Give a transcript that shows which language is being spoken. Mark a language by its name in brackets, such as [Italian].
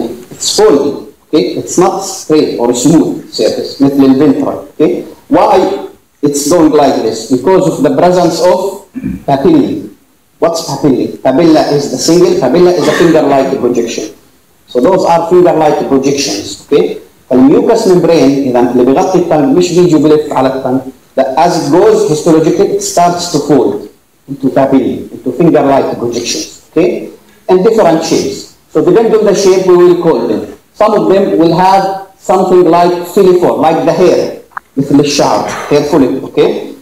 [English] It's folded, okay? It's not straight or smooth surface, [Arabic] مثل [English] الventral, okay? Why it's going like this? Because of the presence of papillae. What's papillae? Papilla is the single, papilla is a finger-like projection. So those are finger-like projections, okay? [Arabic] فالmucous membrane إذا اللي بيغطي التنج مش بيجي بلف على التنج. [English] As it goes histologically, it starts to fold into papillae, into finger-like projections, okay? And different shapes. So depending on the shape, we will call them. Some of them will have something like filiform, like the hair, [Arabic] مثل الشعر, [English] hair follicle, okay?